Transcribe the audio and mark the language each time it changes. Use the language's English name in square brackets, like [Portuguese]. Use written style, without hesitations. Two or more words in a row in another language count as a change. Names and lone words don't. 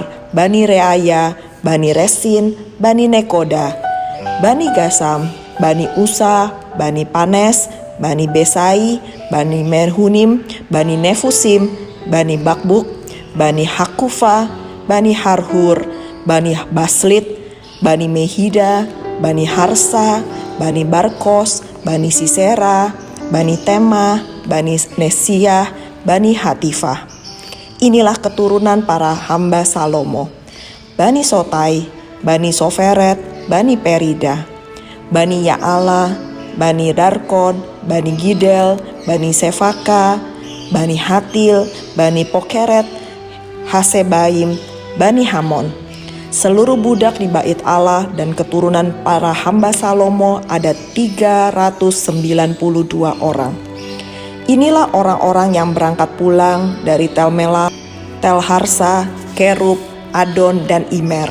[Indonesian] Bani Reaya, Bani Resin, Bani Nekoda, Bani Gasam, Bani Usa, Bani Panes, Bani Besai, Bani Merhunim, Bani Nefusim, Bani Bakbuk, Bani Hakufa, Bani Harhur, Bani Baslit, Bani Mehida, Bani Harsa, Bani Barkos, Bani Sisera, Bani Tema, Bani Nesiyah, Bani Hatifah. Inilah keturunan para hamba Salomo. Bani Sotai, Bani Soferet, Bani Perida, Bani Ya'ala, Bani Darkon, Bani Gidel, Bani Sefaka, Bani Hatil, Bani Pokeret, Hasebaim, Bani Hamon. Seluruh budak di bait Allah dan keturunan para hamba Salomo ada 392 orang. Inilah orang-orang yang berangkat pulang dari Tel Mela, Tel Harsa, Kerub, Adon, dan Imer.